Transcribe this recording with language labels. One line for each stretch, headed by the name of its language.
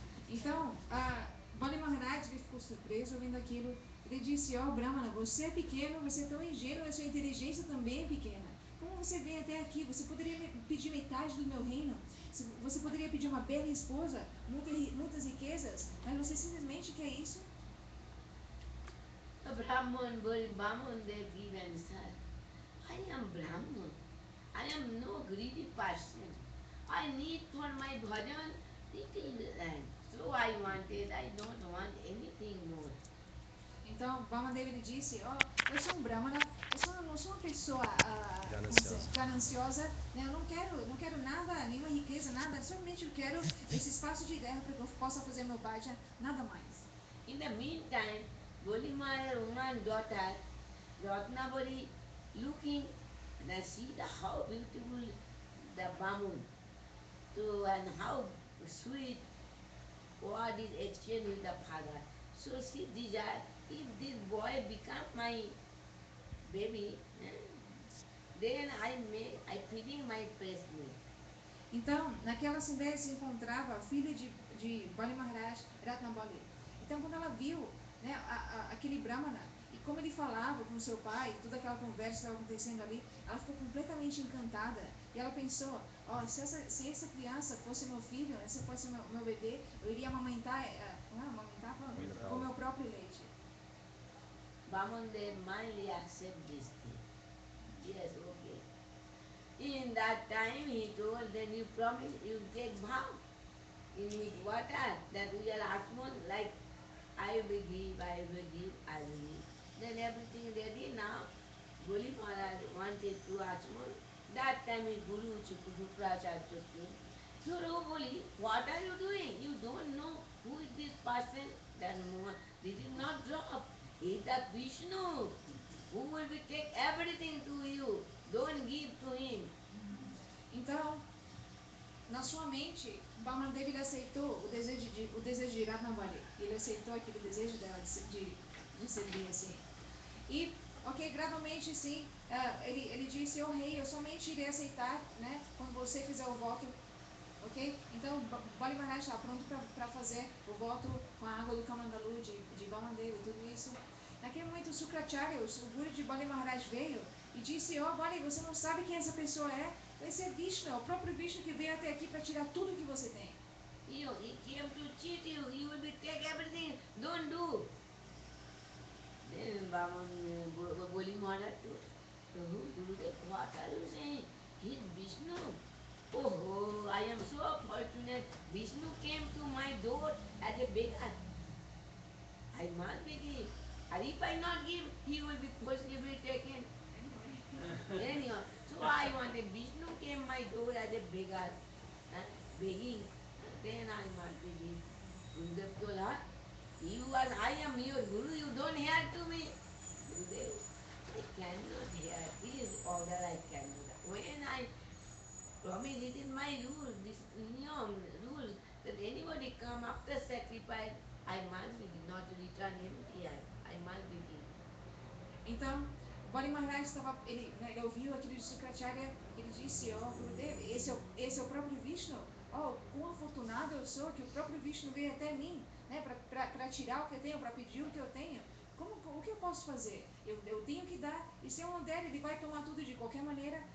Portuguese: Então, Bali Maharaj ele ficou surpreso ouvindo aquilo. Ele disse: Ó, Brahmana, você é pequeno, você é tão ingênuo, a sua inteligência também é pequena. Como você vem até aqui? Você poderia pedir metade do meu reino? Você poderia pedir uma bela esposa, muitas riquezas, mas você simplesmente quer isso?
English: The Brahman, they give answer. I am Brahman. I am no greedy person. I need for my bhajan little land. So I wanted, I don't want anything more.
Portuguese: Então, Vamadeva ele disse: Ó, eu sou um Brahmana, não sou uma pessoa Gananciosa. gananciosa, né? Eu não quero nada, nenhuma riqueza, nada, somente eu quero esse espaço de terra para que eu possa fazer meu bhajan, nada mais.
English: In the meantime, Golimaya woman daughter, Ratnavali, looking and see the how beautiful the Bamun. So and how sweet what is exchange with the father. So she desire if this boy become my baby, then I feeding my breast milk.
Portuguese: Então, naquela assembleia se encontrava a filha de Bali Maharaj, Ratnabali. Então, quando ela viu, né, aquele Brahmana, e como ele falava com seu pai, toda aquela conversa que estava acontecendo ali, ela ficou completamente encantada. E ela pensou: ó, se essa criança fosse meu filho, se fosse meu bebê, eu iria amamentar, amamentar com o meu próprio leite.
English: Baman, they mildly accept this thing. Yes, okay. In that time he told, then you promise, you take vow in his water that we are Atman, like I will give, I will give. Then everything ready now. Goli Maharaj wanted to Atman. That time his Guru Shukracharya came. So Goli, what are you doing? You don't know who is this person? Then this is not drop. He is the Vishnu who will be take everything to you. Don't give to him.
Portuguese: Então, na sua mente, Bamandev ele aceitou o desejo de Ratnavali. Ele aceitou aquele desejo dela de servir assim. E, ok, gradualmente sim, ele disse: "Oh rei, eu somente irei aceitar, né, quando você fizer o voto." Ok? Então, Bali Maharaj está pronto para fazer o voto com a água do Kamandalu, de Bamandev e tudo isso. Naquele momento, o Sukracharya, o guru de Bali Maharaj, veio e disse: Ó, Bali, você não sabe quem essa pessoa é? Esse é Vishnu, é o próprio Vishnu que veio até aqui para tirar tudo que você tem.
English: He came to cheat you. He will be take everything. Don't do. Then Goli Maharaj told, Prabhu, Gurudev, what are you saying? He is Vishnu. Oh, I am so fortunate. Vishnu came to my door as a beggar. I must be give. And if I not give, he will be forcibly taken. Anyhow, so I wanted Vishnu came my door as a beggar, begging. Then I must be give. Gurudev told her, I am your Guru, you don't hear to me. Gurudev, I cannot hear. His order I can do that. When I promise, it is my rule, this niyam, rule, that anybody come after sacrifice, I must be not return empty. I must be give.
Portuguese: Então, Bali Maharaj estava, ele ouviu aquilo de Sukracharya, ele disse: Ó, Gurudev, esse é o próprio Vishnu. Ó, quão afortunado eu sou que o próprio Vishnu veio até mim, né, para tirar o que eu tenho, para pedir o que eu tenho. O que eu posso fazer? Eu tenho que dar, e se eu não der, ele vai tomar tudo de qualquer maneira.